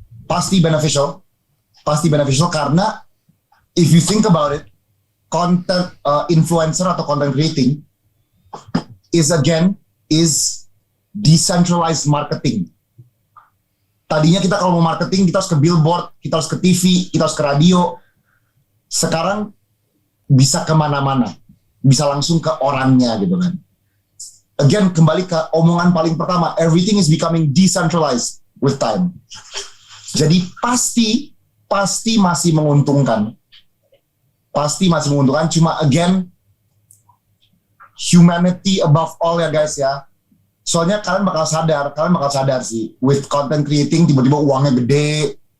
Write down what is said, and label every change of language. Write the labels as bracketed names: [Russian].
[Indonesian] Pasti [English] beneficial [Indonesian] karena [English] if you think about it, content influencer [Indonesian] atau [English] content creating is decentralized marketing. [Indonesian] Tadinya kita kalau mau marketing, kita harus ke billboard, kita harus ke TV, kita harus ke radio. Sekarang bisa kemana-mana, bisa langsung ke orangnya gitu kan. [English] Again, [Indonesian] kembali ke omongan paling pertama, [English] everything is becoming decentralized with time. [Indonesian] Jadi pasti masih menguntungkan. Cuma [English] again, humanity above all ya guys ya. [Indonesian] Soalnya kalian bakal sadar sih, [English] with content creating [Indonesian] tiba-tiba uangnya gede.